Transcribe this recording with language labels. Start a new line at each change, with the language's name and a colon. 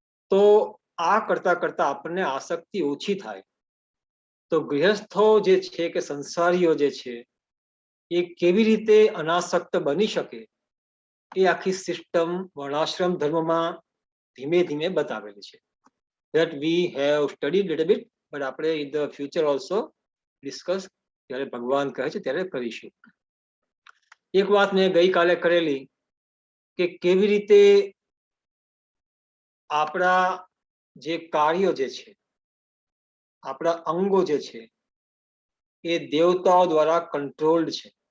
Gujarati: તો આ કરતા કરતા આપણને આસક્તિ ઓછી થાય. તો ગૃહસ્થો જે છે કે સંસારીઓ જે છે એ કેવી રીતે અનાસક્ત બની શકે, એ આખી સિસ્ટમ વર્ણાશ્રમ ધર્મમાં ધીમે ધીમે બતાવેલી છે.
English: that we have studied little bit, but
Gujarati: આપણે
English: in the future also discuss
Gujarati: જ્યારે ભગવાન કહે છે ત્યારે કરીશું. એક વાત મેં ગઈકાલે કરેલી કે કેવી રીતે આપણા જે કાર્યો જે છે, આપણા અંગો જે છે એ દેવતાઓ દ્વારા કંટ્રોલ્ડ છે.